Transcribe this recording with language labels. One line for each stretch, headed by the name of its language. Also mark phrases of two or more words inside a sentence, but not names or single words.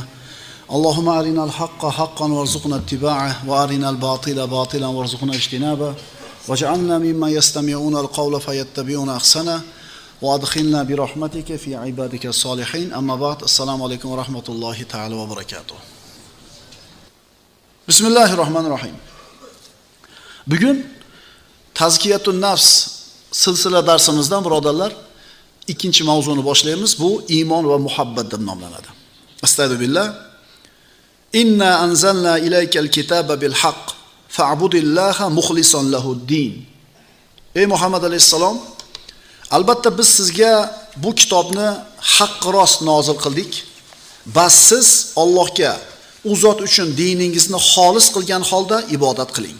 Arabic: اللهم أرنا الحق حقا وارزقنا اتباعه وأرنا الباطل باطلا وارزقنا اجتنابه واجعلنا ممن يستمعون القول فيتبعون أحسنه وأدخلنا برحمتك في عبادك الصالحين. أما بعد، السلام عليكم ورحمة الله تعالى وبركاته. بسم الله الرحمن الرحيم.
Uzbek: Bugün Tazkiyatun Nafs silsila darsimizdan birodarlar ikkinchi mavzuni boshlaymiz. Bu iymon va muhabbat deb nomlanadi.
Arabic: أستغفر الله. إنا أنزلنا إليك الكتاب بالحق فاعبد الله مخلصا له الدين.
Uzbek: Ey Muhammad alayhissalom, albatta biz sizga bu kitobni haqq rost nozil qildik. Bas siz Allohga u zot uchun diningizni xolis qilgan holda ibodat qiling.